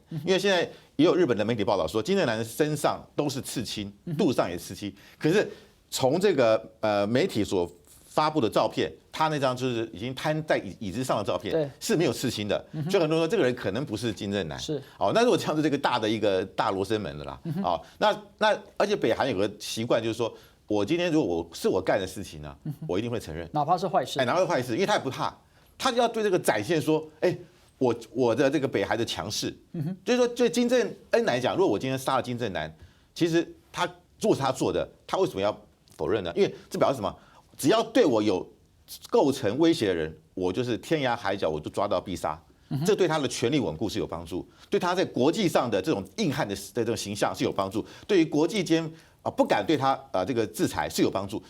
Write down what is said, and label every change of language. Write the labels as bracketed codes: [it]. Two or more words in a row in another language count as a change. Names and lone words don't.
[zh] 因為現在也有日本的媒體報道說，金正男身上都是刺青，肚上也是刺青，可是從這個媒體所發布的照片，他那張就是已經攤在椅子上的照片是沒有刺青的，所以很多人說這個人可能不是金正男。是哦，那如果這樣子這個大的一個大羅生門的啦，哦，那而且北韓有個習慣就是說。我今天如果我幹的事情呢，我一定會承認，哪怕是壞事，哪怕是壞事，因為他也不怕，他就要對這個展現說，我的這個北韓的強勢，就是說對金正恩來講，如果我今天殺了金正男，其實他如果是他做的，他為什麼要否認呢？因為這表示什麼？只要對我有構成威脅的人，我就是天涯海角我就抓到必殺。这对他的权力稳固是有帮助，对他在国际上的这种硬汉的这种形象是有帮助，对于国际间不敢对他这个制裁是有帮助。